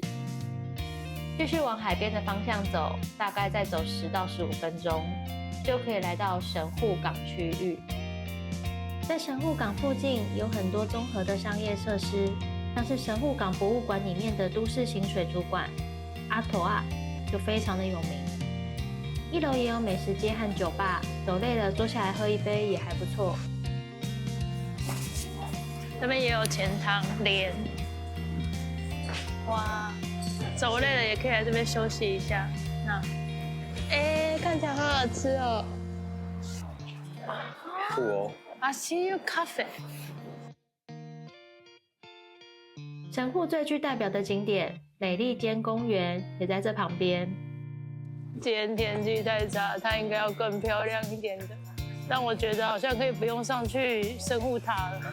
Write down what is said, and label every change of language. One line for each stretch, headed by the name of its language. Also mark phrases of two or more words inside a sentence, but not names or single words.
Chinese: 繼續往海邊的方向走，大概再走10到15分鐘，就可以來到神戶港區域。在神戶港附近有很多綜合的商業設施，像是神戶港博物館裡面的都市型水族館阿托啊，就非常的有名。1樓也有美食街和酒吧，走累了坐下來喝一杯也還不錯。這邊也有錢湯蓮，哇， 走累了也可以來這邊休息一下。那，看起來好好吃哦。酷哦。
English: I see you coffee。
Chinese: 神戶最具代表的景點美利堅公園也在這旁邊。今天天氣太差，它應該要更漂亮一點的。但我覺得好像可以不用上去神戶塔了。